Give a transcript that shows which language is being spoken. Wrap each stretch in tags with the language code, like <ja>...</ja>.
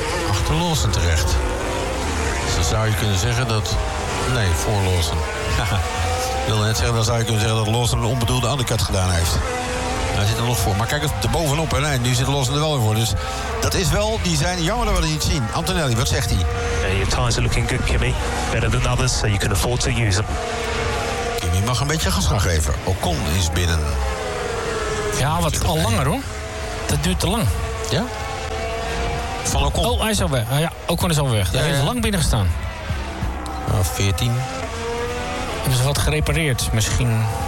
<nl>Achter Lawson terecht. Dus dan zou je kunnen zeggen dat... Nee, voor Lawson. Ik wilde net zeggen, dan zou je kunnen zeggen dat Lawson een onbedoelde undercut gedaan heeft. Hij zit er nog voor. Maar kijk eens, erbovenop. En nee, nu zit Lawson er wel weer voor. Dus dat is wel, die zijn jammer dat we het niet zien. Antonelli, wat zegt hij?</nl> <en>Your tires are looking good, Kimmy. Better than others, so you can afford to use them.</en> <nl>Kimmy mag een beetje gas gaan geven. Ocon is binnen. Ja, wat al langer hoor. Dat duurt te lang. Ja? van Ocon. Oh, hij is al weg. Ja, Ocon is al weg. Hij heeft lang binnen gestaan. 14. Hebben ze wat gerepareerd, misschien?</nl>